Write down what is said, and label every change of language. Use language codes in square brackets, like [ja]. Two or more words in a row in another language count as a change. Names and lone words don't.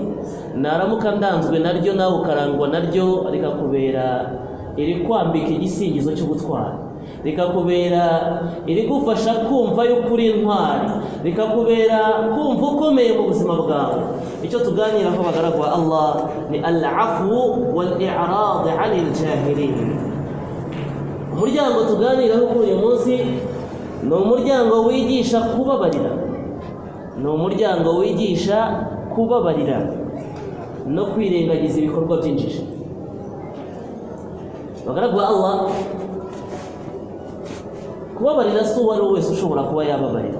[rw] Naramuka ndanzwe naryo nawe ukarangwa naryo, rikakubera iri kwambika igisingizo cy'ubutwari, rikakubera iri gufasha kumva yuko uri intwari, rikakubera kumva ukomeye mu buzima bwawe. Icyo tuganiraho bagaragwa Allah ni [ar] العفو والإعراض عن الجاهلين. [rw] Umuryango tuganiraho kuri uyu munsi ni umuryango wigisha kubabarira, ni umuryango wigisha kubabarira no kwirengagiza ibikorwa by'injiji. Bagaragwa Allah, kubabarira si uwo ari we wese ushobora kuba yababarira.